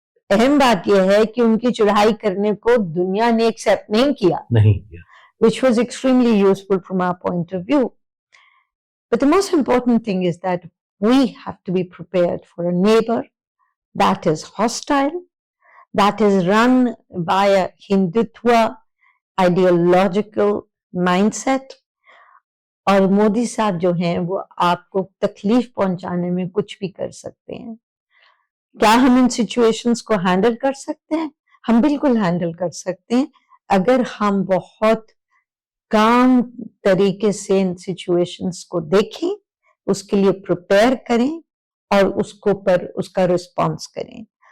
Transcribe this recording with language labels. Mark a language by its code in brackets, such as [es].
[ur] اہم بات یہ ہے کہ ان کی چڑھائی کرنے کو دنیا نے ایکسپٹ نہیں کیا, [en] which was extremely useful from our point of view. But the most important thing is that we have to be prepared for a neighbor that is hostile, that is run by a Hindutva ideological mindset. [ur] اور مودی صاحب جو ہیں وہ آپ کو تکلیف پہنچانے میں کچھ بھی کر سکتے ہیں. کیا ہم ان سچویشنز کو ہینڈل کر سکتے ہیں؟ ہم بالکل ہینڈل کر سکتے ہیں اگر ہم بہت کام طریقے سے ان سچویشنز کو دیکھیں, اس کے لیے پریپیئر کریں اور اس کا رسپانس کریں.